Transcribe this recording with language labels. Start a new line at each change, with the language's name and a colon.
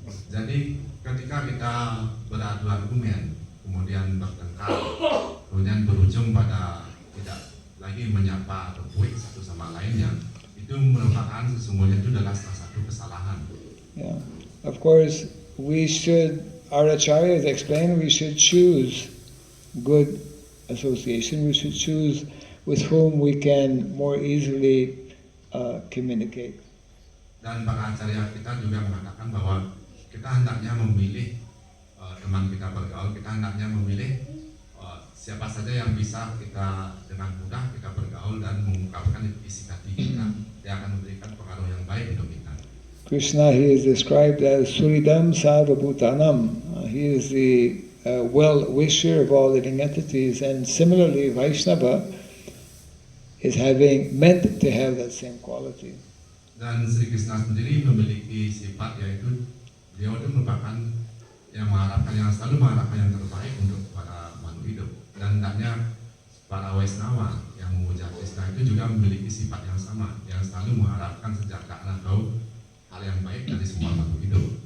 Indonesian: Jadi ketika kita beradu argumen, kemudian bertengkar, kemudian berujung pada tidak lagi menyapa atau kuik satu sama lainnya, itu merupakan sesungguhnya itu adalah salah satu kesalahan.
English: Yeah, of course, our acharyas explain we should choose good association. We should choose with whom we can more easily communicate.
Indonesian: Dan para acarya kita juga mengatakan bahwa kita hendaknya memilih teman kita bergaul, kita hendaknya memilih siapa saja yang bisa kita dengan mudah kita bergaul dan mengungkapkan isi hati kita, yang akan memberikan pengaruh yang baik untuk kita.
English: Krishna, he is described as
Sanskrit: Suridam Sarvabhutanam.
English: He is the well-wisher of all living entities, and similarly Vaishnava is meant to have that same quality.
Indonesian: Dan Sri Krishna sendiri memiliki sifat, yaitu beliau itu merupakan yang selalu mengharapkan yang terbaik untuk para makhluk hidup. Dan hendaknya para Vaishnava yang memuja Krishna itu juga memiliki sifat yang sama, yang selalu mengharapkan kesejahteraan atau hal yang baik dari semua makhluk hidup.